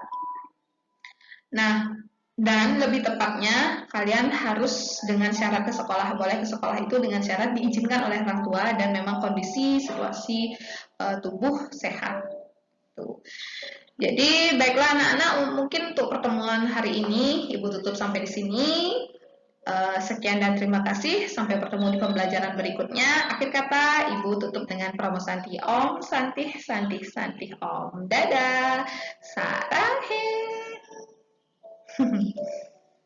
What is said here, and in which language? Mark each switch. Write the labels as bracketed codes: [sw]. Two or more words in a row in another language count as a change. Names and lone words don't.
[id] Nah, dan lebih tepatnya kalian harus dengan syarat ke sekolah, boleh ke sekolah itu dengan syarat diizinkan oleh orang tua dan memang kondisi situasi tubuh sehat. Tuh. Jadi baiklah anak-anak, mungkin untuk pertemuan hari ini Ibu tutup sampai di sini. Sekian dan terima kasih. Sampai bertemu di pembelajaran berikutnya. Akhir kata Ibu tutup dengan promo [sa] Santi Om, Santih, Santih, Santih Om. [id] Dadah. Sarang